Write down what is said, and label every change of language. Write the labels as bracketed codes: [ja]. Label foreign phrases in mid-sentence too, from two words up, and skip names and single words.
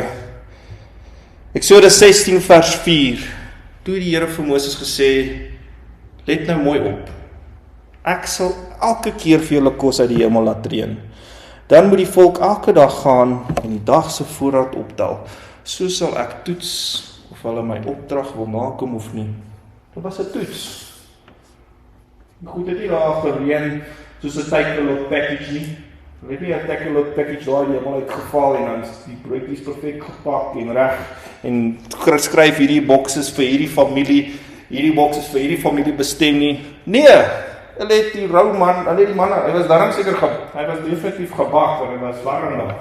[af] Eksodus 16 vers 4, toe die Here vir Moses gesê, let nou mooi op, ek sal elke keer vir julle kos uit die hemel laat reën. Dan moet die volk elke dag gaan en die dag se voorraad optel. So sal ek toets of hulle my opdrag wil nakom of nie. Dit was 'n toets. Goed, het nie daar gereën soos 'n [en] take-a-look package [af] nie. Hulle het nie 'n [en] take-a-look package [af] daar die hemel uitgeval en dan die broodjies perfek gepak en reg en skryf hierdie boxes vir hierdie familie bestem nie. Nee, hulle het die rou man, hulle het die manne, hy was daarom seker hy was definitief gebak, want hy was warm daar.